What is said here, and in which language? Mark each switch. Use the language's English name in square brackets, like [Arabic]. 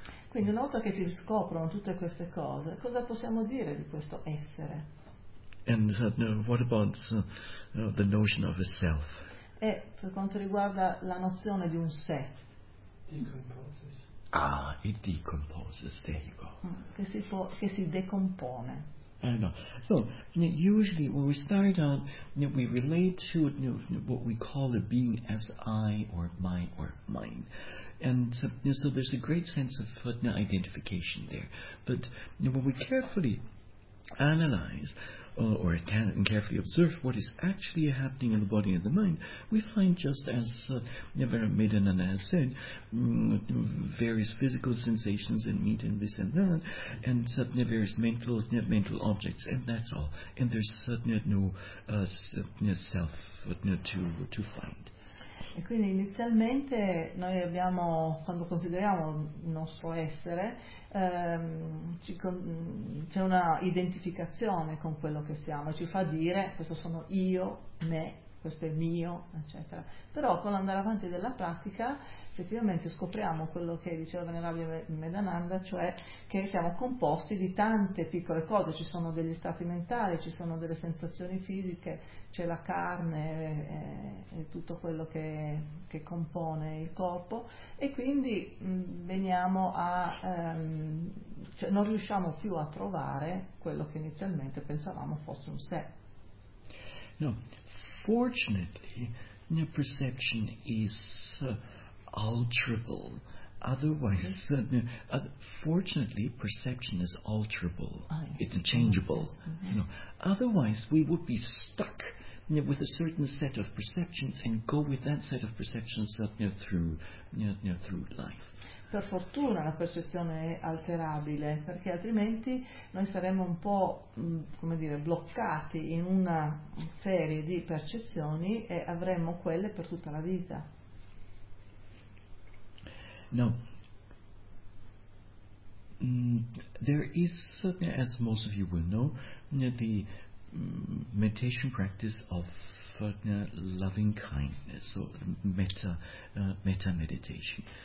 [Italian] Quindi una volta che si scoprono tutte queste cose, cosa possiamo dire di questo essere? [English] And what about the notion of a self? [Italian] E per quanto riguarda la nozione di un sé? [English] Decomposes. Ah, it decomposes, there you go. [Italian] Che si decompone. [English] So, usually when we start out, we relate to what we call a being as I or my or mine. And so there's a great sense of identification there. But when we carefully analyze carefully observe what is actually happening in the body and the mind, we find, just as Vairamvedananda has said, various physical sensations and meat and this and that, and various mental objects, and that's all. And there's no self to find. [Italian] E quindi inizialmente noi abbiamo, quando consideriamo il nostro essere, c'è una identificazione con quello che siamo, ci fa dire questo sono io, me, questo è mio, eccetera. Però con l'andare avanti della pratica effettivamente scopriamo quello che diceva Venerabile Medananda, cioè che siamo composti di tante piccole cose, ci sono degli stati mentali, ci sono delle sensazioni fisiche, c'è la carne e tutto quello che compone il corpo, e quindi veniamo a cioè non riusciamo più a trovare quello che inizialmente pensavamo fosse un sé. [English] No, fortunately, your perception is alterable. Otherwise, fortunately, perception is alterable. It's unchangeable. Yes. You know, otherwise, we would be stuck with a certain set of perceptions and go with that set of perceptions through life. [Italian] Per fortuna la percezione è alterabile, perché altrimenti noi saremmo un po', come dire, bloccati in una serie di percezioni e avremmo quelle per tutta la vita. [English] Now, there is, as most of you will know, the meditation practice of loving kindness, or metta meditation.